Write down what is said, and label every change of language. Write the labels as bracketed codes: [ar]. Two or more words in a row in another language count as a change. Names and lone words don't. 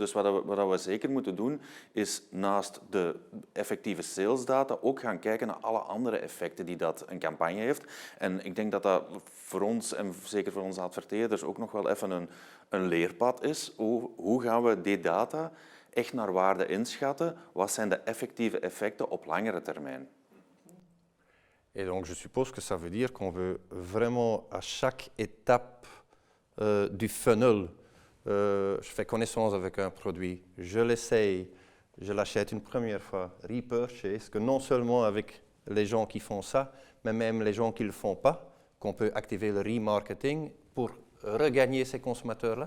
[nl] Dus wat we zeker moeten doen, is naast de effectieve salesdata ook gaan kijken naar alle andere effecten die dat een campagne heeft. En ik denk dat dat voor ons, en zeker voor onze adverteerders, ook nog wel even een leerpad is. Hoe gaan we die data echt naar waarde inschatten? Wat zijn de effectieve effecten op langere termijn? [fr] Et donc je suppose que ça veut dire qu'on veut vraiment à chaque étape du funnel, je fais connaissance avec un produit, je l'essaye, je l'achète une première fois, repurchase, que non seulement avec les gens qui font ça, mais même les gens qui ne le font pas, qu'on peut activer le remarketing pour regagner ces consommateurs-là?